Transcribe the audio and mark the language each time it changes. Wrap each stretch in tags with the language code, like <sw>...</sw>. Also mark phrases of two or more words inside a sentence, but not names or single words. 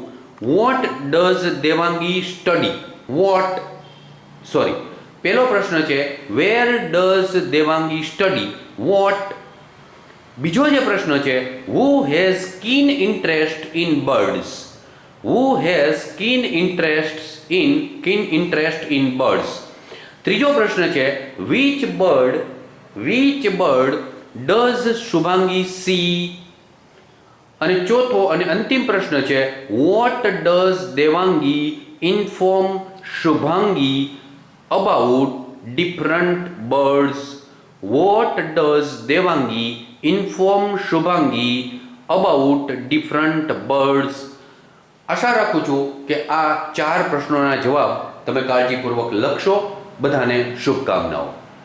<en>What does Devangi study?</en> <gu>પહેલો પ્રશ્ન છે</gu> <en>Where does Devangi study? What.</en> <gu>બીજો જે પ્રશ્ન છે</gu> <en>Who has keen interest in birds? Who has keen interest in birds?</en> <gu>ત્રીજો પ્રશ્ન છે</gu> <en>which bird does શુભાંગી see?</en> <gu>અને ચોથો અને અંતિમ પ્રશ્ન છે</gu> <en>what does દેવાંગી inform શુભાંગી about different birds? What does દેવાંગી inform શુભાંગી about different birds?</en> <gu>આશા રાખું છું કે આ 4 પ્રશ્નોના જવાબ તમે કાળજીપૂર્વક લખશો. બધાને શુભકામનાઓ.</gu>